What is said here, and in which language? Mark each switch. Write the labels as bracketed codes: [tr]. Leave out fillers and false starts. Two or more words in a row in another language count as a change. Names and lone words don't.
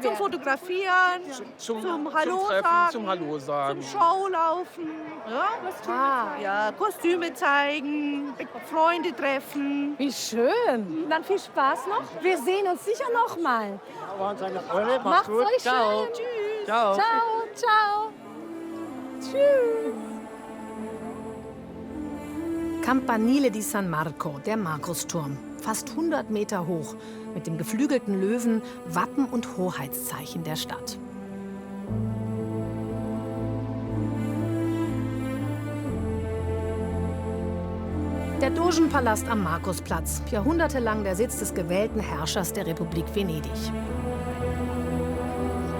[de] Zum Fotografieren, zum Hallo Treffen, sagen, zum Hallo sagen. zum Showlaufen, ja, Kostüme zeigen, Freunde treffen. Wie schön. Dann viel Spaß noch. Wir sehen uns sicher noch mal. waren seine Freunde. Macht's euch [it] Ciao. [de] schön. Tschüss. [it] Ciao. Ciao, ciao. Tschüss. [de] Campanile di San Marco, der Markusturm. Fast 100 Meter hoch, mit dem geflügelten Löwen, Wappen und Hoheitszeichen der Stadt. Der Dogenpalast am Markusplatz, jahrhundertelang der Sitz des gewählten Herrschers der Republik Venedig.